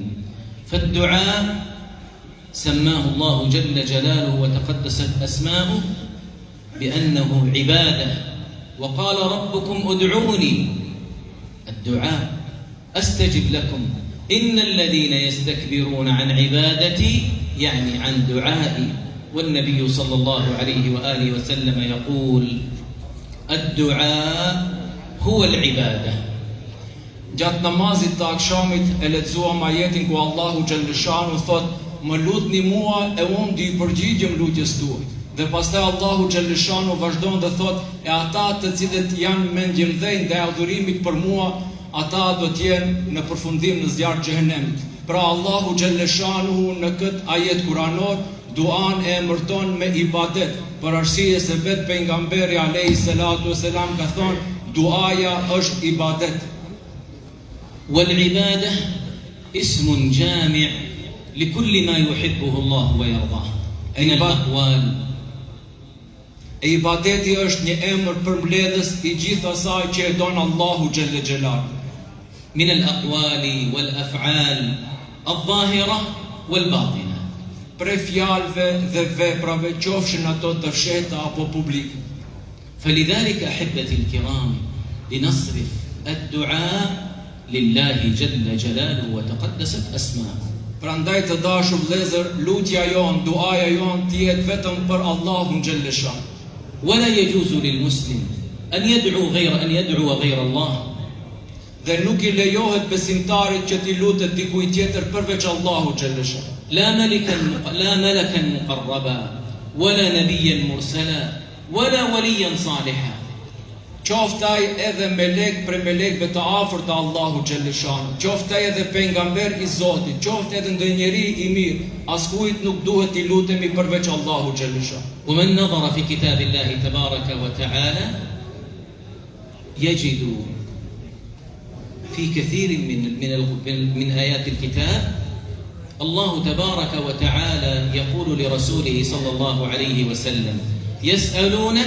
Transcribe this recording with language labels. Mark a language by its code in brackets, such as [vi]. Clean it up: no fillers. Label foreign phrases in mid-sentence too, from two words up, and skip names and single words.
[ar] فالدعاء سماه الله جل جلاله وتقدست أسماؤه بأنه عبادة، وقال ربكم ادعوني، الدعاء أستجب لكم إن الذين يستكبرون عن عبادتي يعني عن دعائي. والنبي صلى الله عليه وآله وسلم يقول: الدعاء هو العبادة. [sq] Gjatë namazit të akşamit e lexuam ajetin ku Allahu xhaleshanu thot: "Më lutni mua e unë do i përgjigjem lutjes tuaj." Dhe pastaj Allahu xhaleshanu vazhdon dhe thot: "E ata të cilët janë me ngjërdhënë ndaj adhurimit për mua, ata do të jenë në përfundim në zjarr xhehenemit." Pra Allahu xhaleshanu në këtë ajet kuranor duan e emërton me ibadet, për arsye se vetë pejgamberi [ar] عليه الصلاة والسلام [sq] ka thonë duaja është ibadet. [ar] والعبادة اسم جامع لكل ما يحبه الله ويرضاه من الأقوال. [sq] E ibadeti është një emër përmbledhës i gjithë asaj që e don Allahu [ar] جل جلاله. من الأقوال والأفعال الظاهرة والباطنة. [sq] Prej fjalëve dhe veprave, qofshin ato të fshehta apo publike. [ar] فلذلك أحبتي الكرام لنصرف الدعاء لله جل جلاله وتقدست أسماؤه. [sq] Prandaj të dashur vëllezër, lutja jon, duaja jon të jetë vetëm për Allahun xhaleshanu. [ar] ولا يجوز للمسلم أن يدعو غير الله. [sq] Dhe nuk i lejohet besimtarit që t'i lutet dikujt tjetër përveç Allahut xhaleshanu. [ar] لا ملكا مقربا ولا نبيا مرسلا ولا وليا صالحا. [sq] qoftë ai edhe melek për melekëve të afërt të Allahu xhalleshanu, qoftë ai edhe pejgamber i Zotit, qoftë edhe ndonjëri i mirë, askujt nuk duhet i lutemi përveç Allahu xhalleshanu. [ar] ومن نظر في كتاب الله تبارك وتعالى يجد في كثير من آيات الكتاب الله تبارك وتعالى يقول لرسوله صلى الله عليه وسلم يسألونك